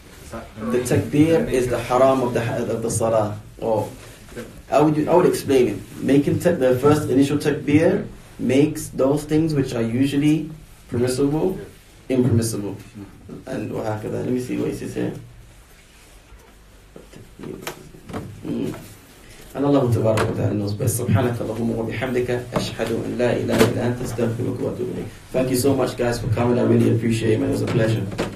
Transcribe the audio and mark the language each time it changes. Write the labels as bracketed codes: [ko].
[en] The takbir is the haram of the salah. Or I would explain it. Making the first initial takbir makes those things which are usually permissible impermissible. And وهكذا. Let me see what it says here. [ar] أن الله تبارك وتعالى [en] knows best. [ar] سبحانك اللهم وبحمدك أشهد أن لا إله إلا أنت أستغفرك وأتوب إليك. [en] Thank you so much, guys, for coming. I really appreciate it, man. It was a pleasure.